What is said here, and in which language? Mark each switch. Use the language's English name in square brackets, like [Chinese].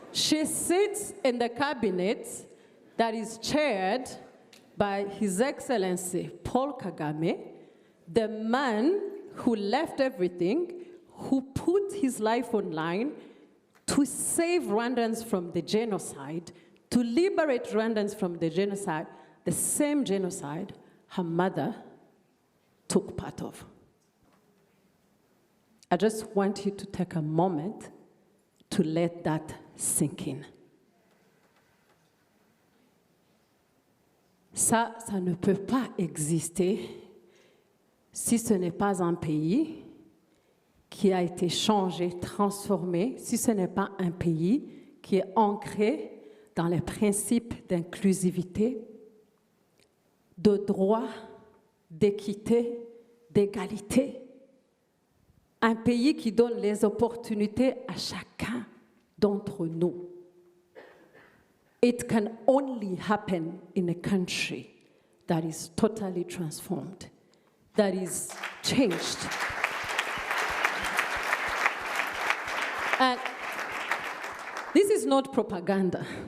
[English] She sits in the cabinet that is chaired by His Excellency Paul Kagame, the man who left everything, who put his life on line to save Rwandans from the genocide, to liberate Rwandans from the genocide, the same genocide her mother took part of. I just want you to take a moment to let that sink in. [French] Ça ne peut pas exister si ce n'est pas un pays qui a été changé, transformé, si ce n'est pas un pays qui est ancré dans les principes d'inclusivité, de droit, d'équité, d'égalité. Un pays qui donne les opportunités à chacun d'entre nous. [English] It can only happen in a country that is totally transformed, that is changed. And this is not propaganda.